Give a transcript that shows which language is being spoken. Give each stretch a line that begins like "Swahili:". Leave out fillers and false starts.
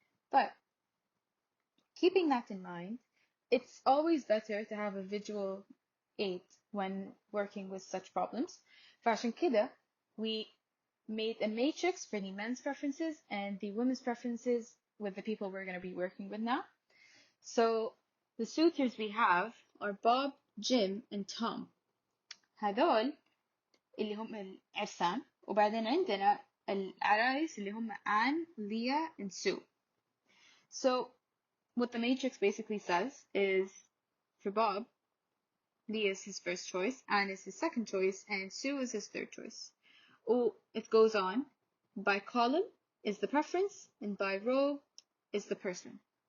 English: But keeping that in mind, it's always better to have a visual aid when working with such problems.
Arabic: فعشان كده,
English: we made a matrix for the men's preferences and the women's preferences with the people we're going to be working with now. So the suitors we have are Bob, Jim, and Tom.
Arabic: هذول اللي هم العرسان, وبعدين عندنا العرايس اللي هم Anne, Leah, and Sue.
English: So what the matrix basically says is, for Bob, Leah is his first choice, Anne is his second choice, and Sue is his third choice. Oh, it goes on. By column is the preference, and by row is the person.